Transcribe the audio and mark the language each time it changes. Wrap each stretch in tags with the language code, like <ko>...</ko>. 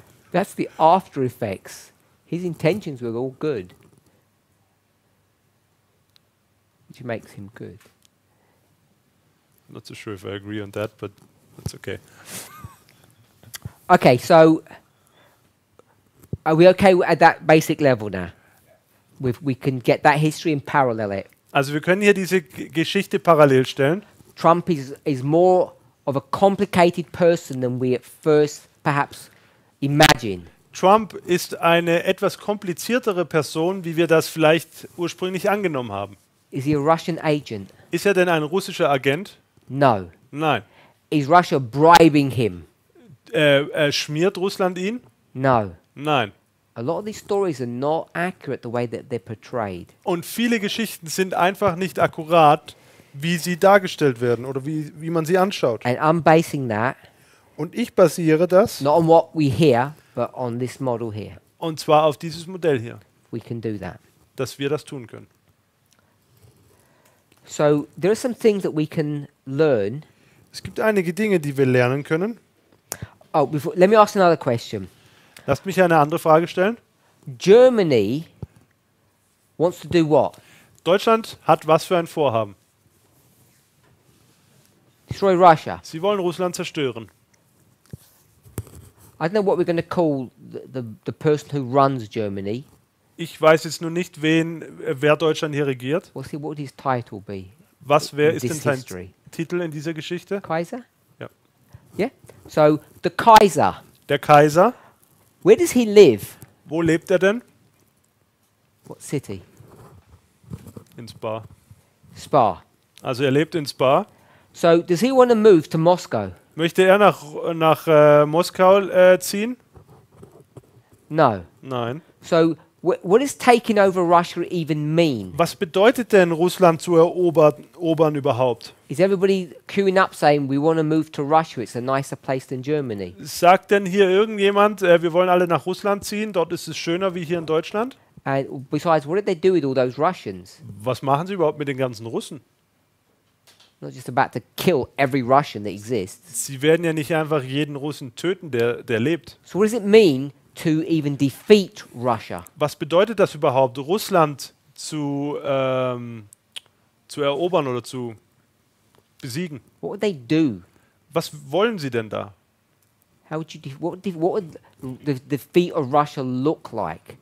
<en>that's the after effects. His intentions were all good, which makes him good. Not so sure if I agree on that, but that's okay. Okay, so are we okay at that basic level now? We can get that history and parallel it.</en> <de>Also wir können hier diese Geschichte parallel stellen.</de> <en>Trump is more of a complicated person than we at first perhaps imagine.</en> <de>Trump ist eine etwas kompliziertere Person, wie wir das vielleicht ursprünglich angenommen haben.</de> <en>Is he a Russian agent?</en> <de>Ist er denn ein russischer Agent?</de> <en>No.</en> <de>Nein.</de> <en>Is Russia bribing him?</en> <de>Schmiert Russland ihn?</de> <en>No.</en> <de>Nein.</de> <en>A lot of these stories are not accurate the way that they're portrayed.</en> <de>Und viele Geschichten sind einfach nicht akkurat, wie sie dargestellt werden oder wie man sie anschaut.</de> <en>And I'm basing that</en> <de>Und ich basiere das,</de> <en>not on what we hear, but on this model here.</en> <de>und zwar auf dieses Modell hier,</de> <en>We can do that.</en> <de>dass wir das tun können.</de> <en>So there are some things that we can learn.</en> <de>Es gibt einige Dinge, die wir lernen können.</de> <en>Oh, let me ask another question.</en> <de>Lasst mich eine andere Frage stellen.</de> <en>Germany wants to do what?</en> <de>Deutschland hat was für ein Vorhaben?</de> <en>Destroy Russia.</en> <de>Sie wollen Russland zerstören.</de> <en>I don't know what we're going to call the person who runs Germany.</en> <de>Ich weiß jetzt nur nicht, wer Deutschland hier regiert.</de> <en>What would his title be?</en> <de>Wer</de> <en>in</en> <de>ist denn</de> <en>this</en> <de>sein</de> <en>history?</en> <de>Titel in dieser Geschichte?</de> <en>Kaiser?</en> <de>Ja.</de> <en>Yeah? So the Kaiser,</en> <de>Der Kaiser.</de> <en>where does he live?</en> <de>Wo lebt er denn?</de> <en>What city? In Spa. Spa.</en> <de>Also er lebt in Spa.</de> <en>So does he want to move to Moscow?</en> <de>Möchte er nach Moskau ziehen?</de> <en>No.</en> <de>Nein.</de> <en>So what does taking over Russia even mean?</en> <de>Was bedeutet denn Russland zu erobern überhaupt?</de> <en>Is everybody queuing up saying we want to move to Russia? It's a nicer place than Germany.</en> <de>Sagt denn hier irgendjemand, wir wollen alle nach Russland ziehen, dort ist es schöner wie hier in Deutschland?</de> <en>And besides, what did they do with all those Russians?</en> <de>Was machen sie überhaupt mit den ganzen Russen?</de> <en>Not just about to kill every Russian that exists.</en> <de>Sie werden ja nicht einfach jeden Russen töten, der lebt.</de> <en>So what does it mean to even defeat Russia?</en> <de>Was bedeutet das überhaupt, Russland zu zu erobern oder zu besiegen.</de> <en>What would they do?</en> <de>Was wollen sie denn da?</de> <en>How would you what would the defeat of Russia look like?</en>